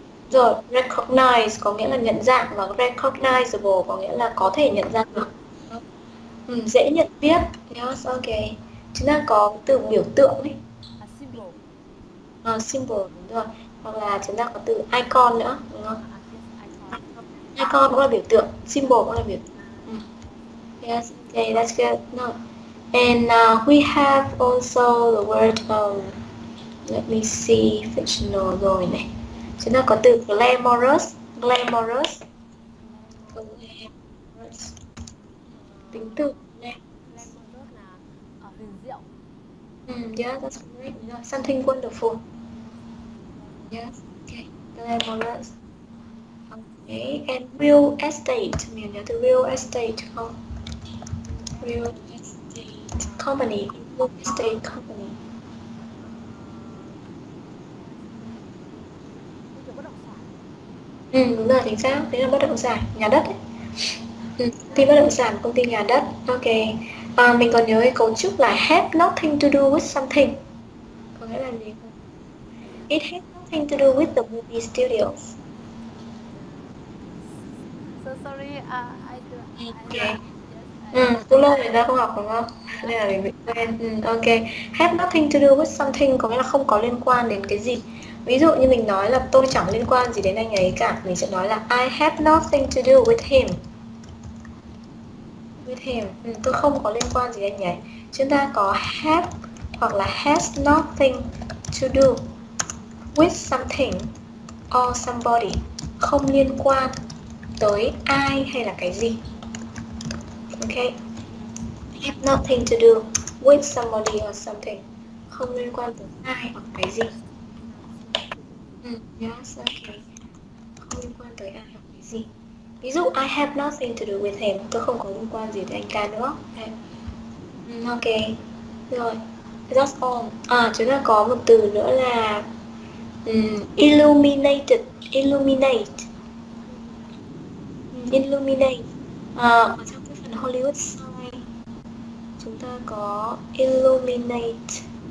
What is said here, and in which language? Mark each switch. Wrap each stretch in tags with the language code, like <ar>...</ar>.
<vi>Rồi, recognize có nghĩa là nhận dạng và recognizable có nghĩa là có thể nhận ra được. Dễ nhận biết.</vi> <en>Yes, okay.</en> <vi>Chúng ta có từ biểu tượng ấy.</vi> <en>Symbol.</en> <vi>Symbol, đúng rồi. Hoặc là chúng ta có từ icon nữa, đúng không?</vi> <en>Yes, icon.</en> <vi>Icon cũng là biểu tượng, symbol cũng là biểu tượng.</vi> <en>Yes. Okay, that's good. No. And we have also the word let me see fictional</en> <vi>rồi này. Chúng ta có từ glamorous, glamorous, glamorous. Tính từ glamorous. Glamorous là huyền diệu.</vi> <en>Yeah, that's correct. Yeah, something wonderful. Yes, something glamorous. Yes, okay, glamorous. Okay, and real estate.</en> <vi>Mình nhớ từ real estate không?</vi> <en>Real Real estate. estate company, real estate company.</en> <vi>Real estate. Như kiểu bất động sản. Đúng rồi, chính xác. Đấy là bất động sản, nhà đất ấy. Công ty bất động sản, công ty nhà đất. Ok. Mình còn nhớ cái cấu trúc là</vi> <en>have nothing to do with something.</en> <vi>Có nghĩa là gì không?</vi> <en>It has nothing to do with the movie studios. So sorry, I Ok. yes, I</en> <vi>Cũng lâu người ta không học đúng không?</vi> <en>yeah.</en> <vi>Nên là mình bị quên. Ok.</vi> <en>Have nothing to do with something</en> <vi>có nghĩa là không có liên quan đến cái gì. Ví dụ như mình nói là tôi chẳng liên quan gì đến anh ấy cả. Mình sẽ nói là</vi> <en>I have nothing to do with him. With him.</en> <vi>Tôi không có liên quan gì đến anh ấy. Chúng ta có have hoặc là</vi> <en>has nothing to do with something or somebody.</en> <vi>Không liên quan tới ai hay là cái gì.</vi> <en>Ok. Have nothing to do with somebody or something.</en> <vi>Không liên quan tới ai hoặc cái gì.</vi> <en>Yes, okay.</en> <vi>Không liên quan tới ai hoặc cái gì. Ví dụ</vi> <en>I have nothing to do with him.</en> <vi>Tôi không có liên quan gì tới anh ta nữa. Ok. Rồi.</vi> <en>That's all.</en> <vi>Chúng ta có một từ nữa là illuminated. Illuminate. Illuminate. Ở trong cái phần Hollywood sign chúng ta có illuminate.</vi>